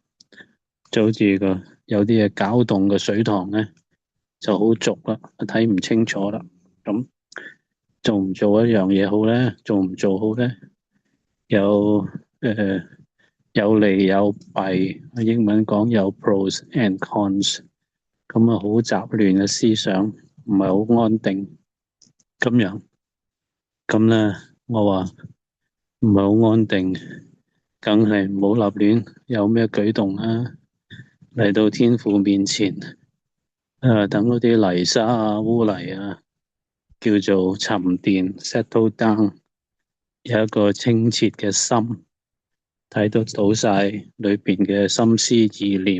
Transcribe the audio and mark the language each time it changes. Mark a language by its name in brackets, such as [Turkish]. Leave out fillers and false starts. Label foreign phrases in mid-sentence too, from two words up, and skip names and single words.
[Cantonese] 就好似有啲嘢攪動個水塘咧，就好濁啦，睇唔清楚啦。咁做唔做一樣嘢好咧？做唔做好咧？有誒有利有弊，英文講有 [English] pros and cons。 [Cantonese] 咁啊，好雜亂嘅思想，唔係好安定咁樣。咁咧，我話唔係好安定，梗係唔好立亂，有咩舉動啊？嚟到天父面前。等嗰啲泥沙啊、污泥啊，叫做沉澱 [English] settle down， [Cantonese] 有一個清澈嘅心，睇得到晒裏邊嘅心思意念。